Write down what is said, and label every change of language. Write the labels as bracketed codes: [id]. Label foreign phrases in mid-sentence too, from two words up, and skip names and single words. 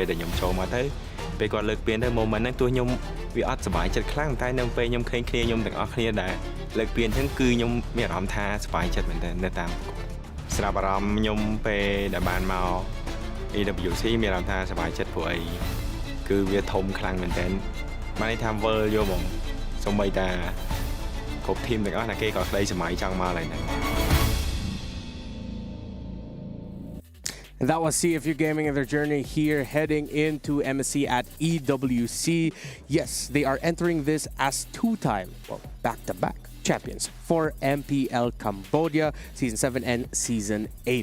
[km] ដែលខ្ញុំចូលមកទៅពេលគាត់លើកពានទៅ moment ហ្នឹងទោះខ្ញុំវាអត់សុបាយចិត្តខ្លាំងតែនៅពេលខ្ញុំឃើញគ្នាខ្ញុំទាំងអស់គ្នាដែលលើកពានហ្នឹងគឺខ្ញុំមានអារម្មណ៍ថាសុបាយចិត្តមែនតើនៅតាមស្រាប់អារម្មណ៍ខ្ញុំពេលដែលបានមក EWC មានអារម្មណ៍ថាសុបាយចិត្តព្រោះគឺវាធំខ្លាំងមែនតើបានន័យថាវិលយកហ្មងសូម្បីតាគ្រប់ធីមទាំងអស់ណាគេក៏ក្តីសម័យចង់មកឡើយហ្នឹង [en] And that was CFU Gaming and their journey here heading into MSC at EWC. Yes, they are entering this as two-time, well, back-to-back champions for MPL Cambodia Season 7 and Season 8.